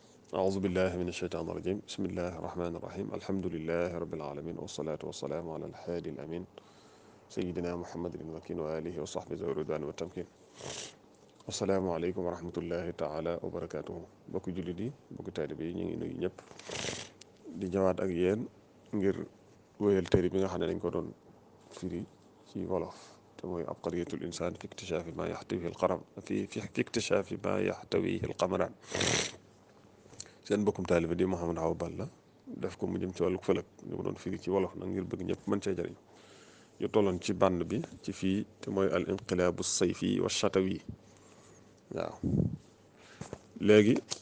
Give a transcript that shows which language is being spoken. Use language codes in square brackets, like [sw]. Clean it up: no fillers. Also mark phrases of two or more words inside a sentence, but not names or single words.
[ar] أعوذ بالله من الشيطان الرجيم بسم الله الرحمن الرحيم الحمد لله رب العالمين والصلاة والسلام على الحادي الأمين سيدنا محمد المكين وآله وصحبه ذوي الرضوان والتمكين السلام عليكم ورحمة الله تعالى وبركاته [wo] bokki jullit yi bokki taalibe yi ñu ngi nuyu ñëpp di ñëwaat ak yéen ngir wéyal téere bi nga xam ne dañ ko doon firi ci wolof te mooy abqariyatul insaan fi iktishafi ma yaxtawihi alqaram fi iktishafi ma yaxtawihi alqamaran seen bokkum taalibe di Mouhamed Awa Balla def ko mu jëm ci wàllu fëlëg ñu ko doon firi ci wolof nag ngir bëgg ñëpp mën cee jëriñ ñu tolloon ci bànn bi ci fii te mooy al inqilaabu sayfi wa chatawi waaw léegi